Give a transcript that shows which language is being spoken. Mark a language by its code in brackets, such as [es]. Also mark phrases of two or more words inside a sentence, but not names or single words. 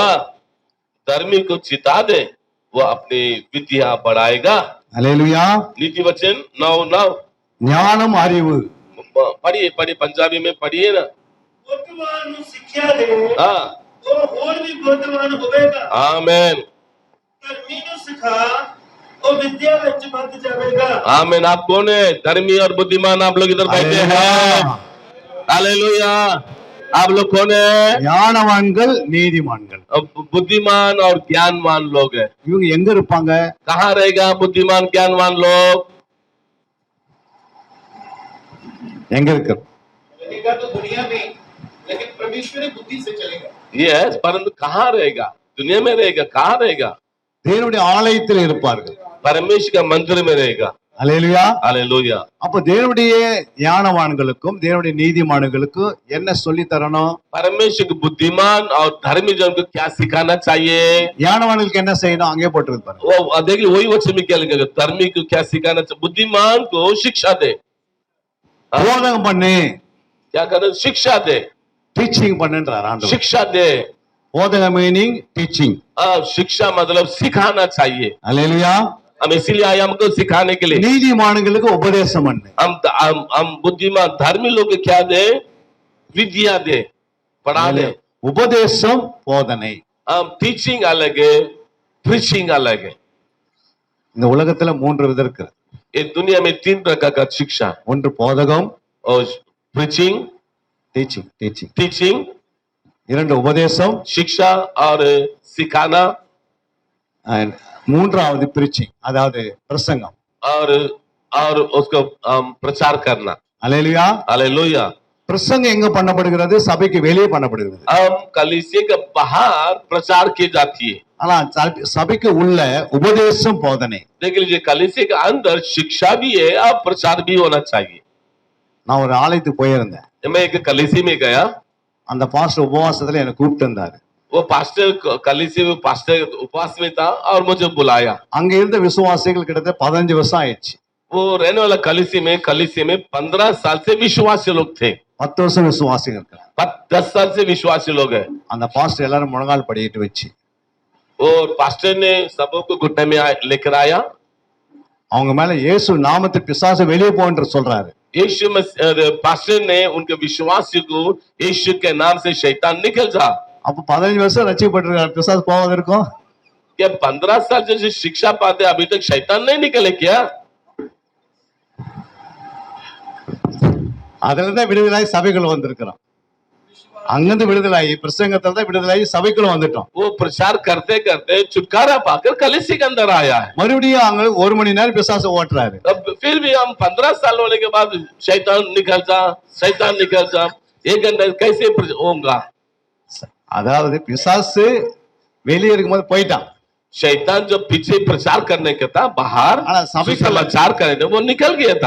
[hi] धर्मी को चिता दे, वो अपनी विद्या बढ़ाएगा। [ta] அல்லேலூயா. [hi] नीति वचन 9:9। [ta] ஞானம் அறிவு. [hi] पढ़िए पढ़िए, पंजाबी में पढ़िए ना। [pa] बुद्धिमान ਨੂੰ ਸਿੱਖਿਆ ਦੇ [hi] हाँ, [pa] ਉਹ ਹੋਰ ਵੀ ਬੁੱਧਵਾਨ ਹੋਵੇਗਾ। [hi] आमेन [pa] ਧਰਮੀ ਨੂੰ ਸਿਖਾ ਉਹ ਵਿਦਿਆ ਵਿੱਚ ਵੱਧ ਜਾਵੇਗਾ। [hi] आमेन। आप कौन है? धर्मी और बुद्धिमान आप लोग इधर बैठे हैं। हालेलुया। आप लोग कौन है? [ta] ஞானவான்கள் நீதிமான்கள். [hi] अब बुद्धिमान और ज्ञानवान लोग हैं। [ta] இவங்க எங்க இருப்பாங்க? [hi] कहाँ रहेगा बुद्धिमान ज्ञानवान लोग? [ta] எங்க இருக்கு? [hi] रहेगा तो दुनिया में, लेकिन परमेश्वरी बुद्धि से चलेगा। यस, परंतु कहाँ रहेगा? दुनिया में रहेगा। कहाँ रहेगा? [ta] தேவனுடைய ஆலயத்தில் இருப்பார்கள். [hi] परमेश्वर का मंदिर में रहेगा। [ta] அல்லேலூயா. [hi] हालेलुया। [ta] அப்ப தேவனுடைய ஞானவான்களுக்கும் தேவனுடைய நீதிமான்களுக்கும் என்ன சொல்லி தரணும்? [hi] परमेश्वर के बुद्धिमान और धर्मी जन को क्या सिखाना चाहिए? [ta] ஞானவான்களுக்கு என்ன செய்யணும்? அங்கே போட்டிருப்பாரு. [hi] वो देखिए, वही वचन में क्या लिखा? धर्मी को क्या सिखाना चाहिए? बुद्धिमान को शिक्षा दे। [ta] போதகம் பண்ணு. [hi] क्या करना? शिक्षा दे। [ta] டீச்சிங் பண்ணுன்றார் ஆண்டவர். [hi] शिक्षा दे। [ta] போதக [en] meaning teaching. [hi] शिक्षा मतलब सिखाना चाहिए। [ta] அல்லேலூயா. [hi] हम इसीलिए आए हमको सिखाने के लिए। [ta] நீதிமான்களுக்கு உபதேசம் பண்ணு. [hi] हम बुद्धिमान धर्मी लोग को क्या दे? विद्या दे, पढ़ा दे। [ta] உபதேசம் போதனை. [hi] हम टीचिंग अलग है, प्रीचिंग अलग है। [ta] இந்த உலகத்துல 3 விதம் இருக்கு. [hi] इस दुनिया में 3 प्रकार का शिक्षा, [ta] ஒன்று போதகம், [hi] और प्रीचिंग [ta] டீச்சிங். [hi] टीचिंग, [ta] இரண்டு உபதேசம், [hi] शिक्षा और सिखाना, [ta] and மூன்றாவது பிரீச்சிங், அதாவது பிரசங்கம். [hi] और उसको प्रचार करना। [ta] அல்லேலூயா. [hi] हालेलुया। [ta] பிரசங்கம் எங்க பண்ணப்படுகிறது? சபைக்கு வெளியே பண்ணப்படுகிறது. [hi] हम कलीसिया के बाहर प्रचार की जाती है, [ta] ஆனா சபைக்கு உள்ள உபதேசம் போதனை. [hi] देख लीजिए, कलीसिया के अंदर शिक्षा भी है और प्रचार भी होना चाहिए। [ta] நான் ஒரு ஆலயத்துக்கு போயிருந்தேன். [hi] मैं एक कलीसिया में गया। [ta] அந்த பாஸ்டர் உபவாசத்துல என்னை கூப்பிட்டு இருந்தாரு. [hi] वो पास्टर कलीसिया में पास्टर उपवास में था और मुझे बुलाया। [ta] அங்க இருந்த விசுவாசிகள் கிட்டத்தட்ட 15 வருஷம் ஆயிடுச்சு. [hi] वो रहने वाला कलीसिया में 15 साल से विश्वासी लोग थे। [ta] 10 வருஷம் விசுவாசிகள் இருக்காங்க. [hi] 10 साल से विश्वासी लोग हैं। [ta] அந்த பாஸ்டர் எல்லாரும் முழங்கால் படியிட்டு வச்சு [hi] और पास्टर ने सबको घुटने में लेकर आया। [ta] அவங்க மேல இயேசு நாமத்தில் பிசாசு வெளியே போன்னு சொல்றாரு। [hi] यीशु पास्टर ने उनके विश्वासियों को यीशु के नाम से शैतान निकल जा। [ta] அப்ப 15 வருஷம் ரட்சிக்கப்பட்டிருக்காரு, பிசாசு போகாது இருக்கும்? [hi] क्या 15 साल जैसे शिक्षा पाते अभी तक शैतान नहीं निकले क्या? [ta] அதுல தான் விடுதலாகி சபைக்குள்ள வந்திருக்கிறோம். அங்கிருந்து விடுதலாகி பிரசங்கத்துல தான் விடுதலாகி சபைக்குள்ள வந்துட்டோம். [hi] वो प्रचार करते करते छुटकारा पाकर कलीसिया के अंदर आया है। [ta] மறுபடியும் அங்க 1 மணி நேரம் பிசாசு ஓட்டுறாரு. [hi] अब फिर भी हम 15 साल होने के बाद शैतान निकल जा 1 घंटे कैसे होगा? [ta] அதாவது பிசாசு வெளியே இருக்கும்போது போயிட்டான். [hi] शैतान जब पीछे प्रचार करने का था बाहर हाँ, सभी समाचार करने वो निकल गया था।